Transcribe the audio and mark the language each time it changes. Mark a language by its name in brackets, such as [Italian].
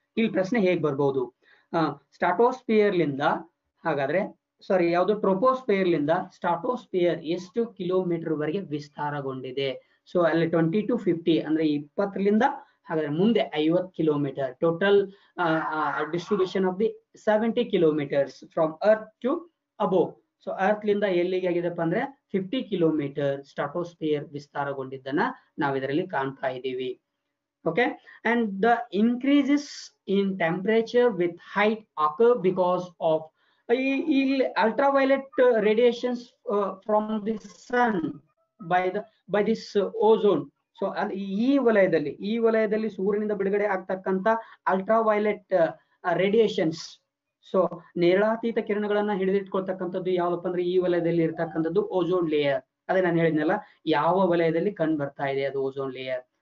[Kannada] ಇಲ್ಲಿ ಪ್ರಶ್ನೆ ಹೇಗ್ ಬರ್ಬೋದು, ಸ್ಟ್ರಾಟೋಸ್ಫಿಯರ್ ಲಿಂದ ಹಾಗಾದ್ರೆ ಯಾವುದು ಟ್ರೋಪೋಸ್ಫಿಯರ್ ಲಿಂದ ಸ್ಟ್ರಾಟೋಸ್ಫಿಯರ್ ಎಷ್ಟು ಕಿಲೋಮೀಟರ್ ವರೆಗೆ ವಿಸ್ತಾರಗೊಂಡಿದೆ. ಸೊ ಅಲ್ಲಿ 20 to 50 ಅಂದ್ರೆ 20ರಿಂದ ಹಾಗಾದ್ರೆ ಮುಂದೆ 50 kilometre. [English] Total distribution of the 70 kilometres from earth to above. [Kannada] So earth ಲಿಂದ ಎಲ್ಲಿಗೆ ಆಗಿದೆಪ್ಪ ಅಂದ್ರೆ 50 ಕಿಲೋಮೀಟರ್ ಸ್ಟ್ರಾಟೋಸ್ಫಿಯರ್ ವಿಸ್ತಾರಗೊಂಡಿದ್ದನ್ನ ನಾವು ಇದರಲ್ಲಿ ಕಾಣ್ತಾ ಇದ್ದೀವಿ. [English] Okay, and the increases in temperature with height occur because of ultraviolet radiations from the sun by this ozone. [Kannada] So ಈ ವಲಯದಲ್ಲಿ ಸೂರ್ಯನಿಂದ ಬಿಡುಗಡೆ ಆಗ್ತಕ್ಕಂತ ಅಲ್ಟ್ರಾವೈಲೆಟ್ ರೇಡಿಯೇಷನ್ಸ್. ಸೊ ನೇರಳಾತೀತ ಕಿರಣಗಳನ್ನ ಹಿಡಿದಿಟ್ಕೊಳ್ತಕ್ಕಂಥದ್ದು ಯಾವ್ದಪ್ಪ ಅಂದ್ರೆ ಈ ವಲಯದಲ್ಲಿ ಇರ್ತಕ್ಕಂಥದ್ದು ಓಜೋನ್ ಲೇಯರ್. ಅದೇ ನಾನು ಹೇಳಿದ್ನಲ್ಲ, ಯಾವ ವಲಯದಲ್ಲಿ ಕಂಡು ಬರ್ತಾ ಇದೆ ಅದು ಓಜೋನ್ ಲೇಯರ್.